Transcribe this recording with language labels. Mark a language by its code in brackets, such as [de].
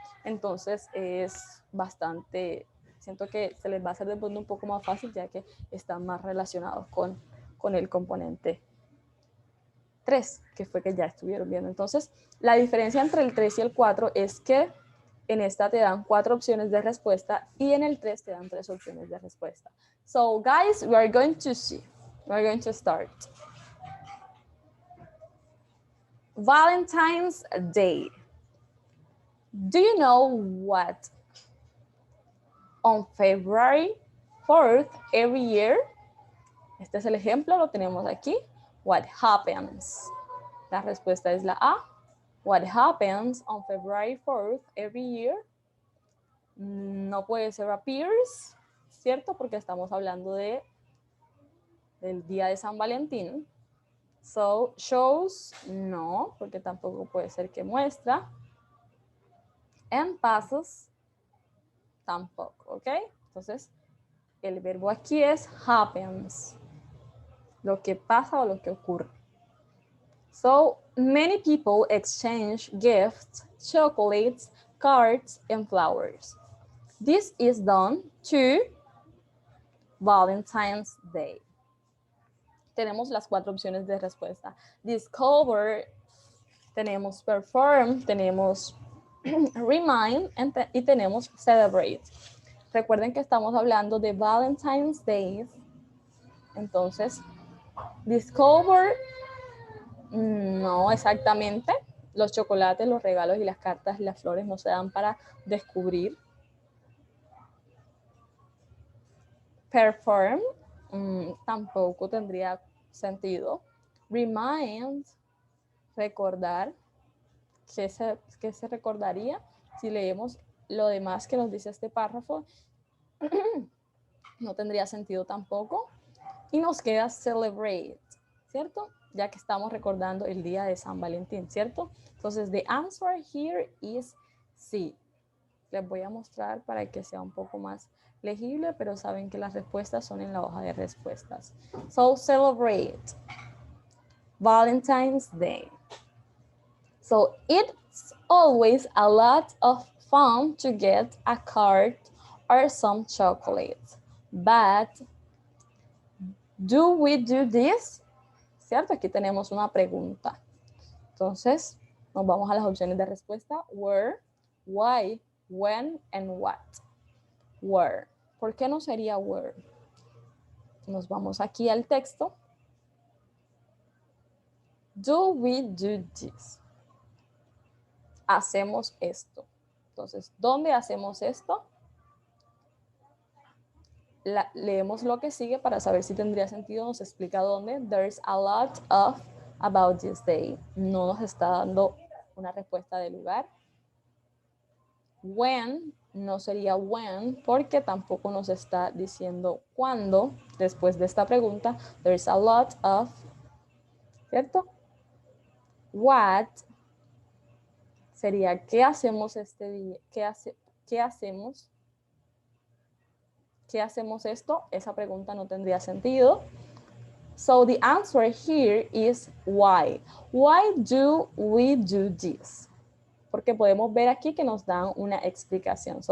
[es] Entonces es bastante, siento que se les va a hacer de pronto un poco más fácil, ya que están más relacionados con el componente 3, que fue que ya estuvieron viendo. Entonces, la diferencia entre el 3 y el 4 es que En esta te dan 4 opciones de respuesta y en el 3 te dan 3 opciones de respuesta. [en] So guys, we are going to see. We are going to start. Valentine's Day. Do you know what on February 4th every year? [es] Este es el ejemplo, lo tenemos aquí. [en] What happens? [es] La respuesta es la A. [en] What happens on February 4th every year? [es] No puede ser appears, ¿cierto? Porque estamos hablando del día de San Valentín. So, shows, no, porque tampoco puede ser que muestra. And passes, tampoco, ¿ok? Entonces, el verbo aquí es happens. Lo que pasa o lo que ocurre. [en] So, many people exchange gifts, chocolates, cards, and flowers. This is done to Valentine's Day. [es] Tenemos las 4 opciones de respuesta. Discover, tenemos perform, tenemos remind y tenemos celebrate. Recuerden que estamos hablando de Valentine's Day. Entonces, discover, no exactamente. Los chocolates, los regalos y las cartas y las flores no se dan para descubrir. Perform, tampoco tendría sentido. Remind, recordar. ¿Qué se recordaría? Si leemos lo demás que nos dice este párrafo, no tendría sentido tampoco. Y nos queda celebrate, ¿cierto? Ya que estamos recordando el día de San Valentín, ¿cierto? [en] Entonces, the answer here is C. [es] Les voy a mostrar para que sea un poco más legible, pero saben que las respuestas son en la hoja de respuestas. [en] So, celebrate Valentine's Day. So, it's always a lot of fun to get a card or some chocolates. But, do we do this? ¿Cierto? [es] Aquí tenemos una pregunta. Entonces, nos vamos a las opciones de respuesta. [en] Where, why, when, and what. Where. [es] ¿Por qué no sería where? Nos vamos aquí al texto. [en] Do we do this? [es] Hacemos esto. Entonces, ¿dónde hacemos esto? Leemos lo que sigue para saber si tendría sentido. Nos explica dónde. [en] There's a lot of about this day. [es] No nos está dando una respuesta de lugar. When, no sería when, porque tampoco nos está diciendo cuándo. Después de esta pregunta, [en] there's a lot of, [es] ¿cierto? What sería ¿qué hacemos este día? ¿Qué hacemos? ¿Qué hacemos esto? Esa pregunta no tendría sentido. [en] So the answer here is why. Why do we do this? [es] Porque podemos ver aquí que nos dan una explicación.